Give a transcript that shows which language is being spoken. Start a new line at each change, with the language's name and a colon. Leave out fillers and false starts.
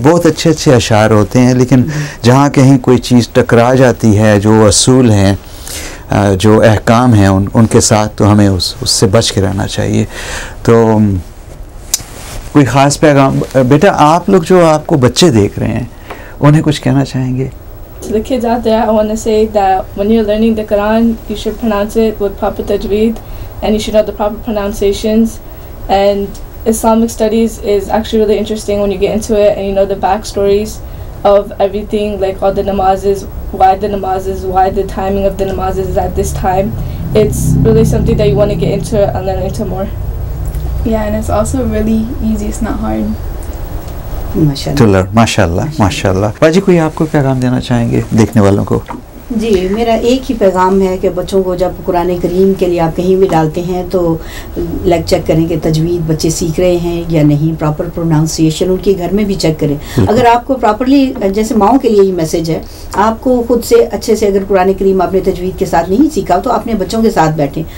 Urdu: بہت اچھے اشعار ہوتے ہیں لیکن جہاں کہیں کوئی چیز ٹکرا جاتی ہے جو اصول ہیں جو احکام ہیں ان کے ساتھ تو ہمیں اس سے بچ کے رہنا چاہیے. تو کوئی خاص پیغام بیٹا آپ لوگ جو آپ کو بچے دیکھ رہے ہیں انہیں کچھ کہنا چاہیں گے؟
English: To the kids out there, I want to say that when you're learning the Quran, you should pronounce it with proper tajweed, and you should know the proper pronunciations. And Islamic studies is actually really interesting when you get into it and you know the backstories of everything, like all the namazes, why the timing of the namazes is at this time. It's really something that you want to get into and learn into more. Yeah, and it's also really easy, it's not hard.
Urdu: ماشاء اللہ. باجی کوئی آپ کو پیغام دینا چاہیں گے دیکھنے والوں کو؟ جی میرا ایک ہی پیغام ہے کہ بچوں کو جب قرآن کریم کے لیے آپ کہیں بھی ڈالتے ہیں تو لائک چیک کریں کہ تجوید بچے سیکھ رہے ہیں یا نہیں, پراپر پروناؤنسیشن ان کے گھر میں بھی چیک کریں. اگر آپ کو پراپرلی, جیسے ماؤں کے لیے یہ میسج ہے, آپ کو خود سے اچھے سے اگر قرآن کریم آپ نے تجوید کے ساتھ نہیں سیکھا تو اپنے بچوں کے ساتھ بیٹھیں.